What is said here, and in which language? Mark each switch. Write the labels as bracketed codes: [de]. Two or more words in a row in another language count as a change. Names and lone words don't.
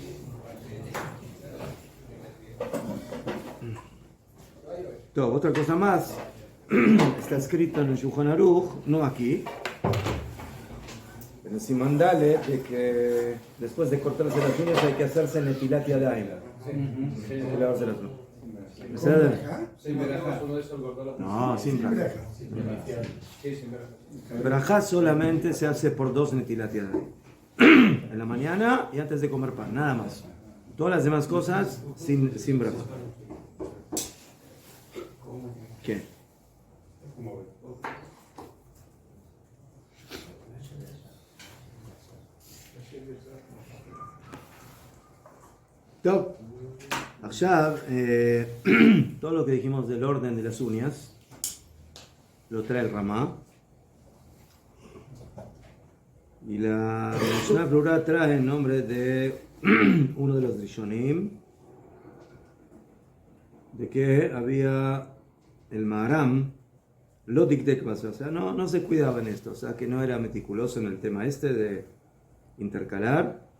[es] Todo, otra cosa más. Está escrito en el Shulchan Aruch, no aquí, en el [he] סימן דלת, [es] de que después de cortarse las uñas hay que hacerse [he] נטילת ידיים. [es] Lavarse las manos. ¿Beseder? No, sin braja. Braja solamente se hace por 2 [he] נטילת ידיים. [es] En la mañana y antes de comer pan, nada más. Todas las demás cosas sin braja. ¿Qué? [he] טוב, עכשיו, [es] todo lo que dijimos del orden de las uñas lo trae el Ramá. Y la Mishnah Brura trae el nombre de uno de los Rishonim, de que había el Maharam, [he] לא דקדק, [es] o sea, no se cuidaba en esto, o sea, que no era meticuloso en el tema este de intercalar.